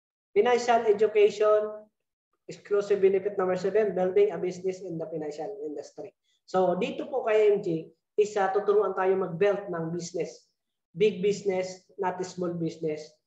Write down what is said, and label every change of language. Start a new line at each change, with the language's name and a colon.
English: Financial education, exclusive benefit number 7, building a business in the financial industry.
Filipino: So dito po kay IMG, tuturuan tayo mag-build ng business.
English: Big business, not small business.